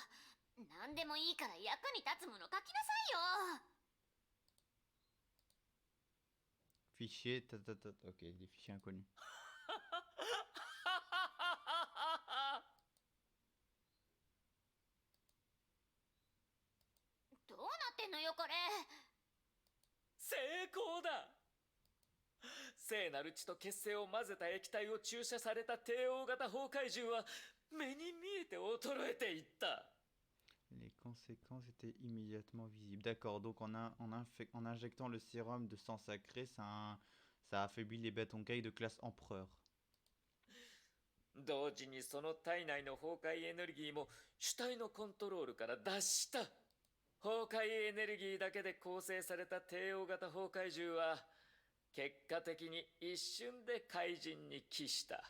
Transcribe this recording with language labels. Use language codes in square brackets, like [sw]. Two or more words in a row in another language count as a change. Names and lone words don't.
[ja] 何でもいいから役に立つもの書きなさいよ。 [fr] Fichier, ok, des fichiers inconnus. [ja] どうなってんのよこれ。成功だ。聖なる血と血清を混ぜた液体を注射された帝王型崩壊獣は目に見えて衰えていった。 [fr] Les conséquences étaient immédiatement visibles. D'accord, donc en injectant le sérum de sang sacré, ça affaiblit les bêtes honkai de classe empereur. [ja] 同時にその体内の崩壊エネルギーも主体のコントロールから脱した。崩壊エネルギーだけで構成された帝王型崩壊獣は結果的に一瞬で怪人に帰した。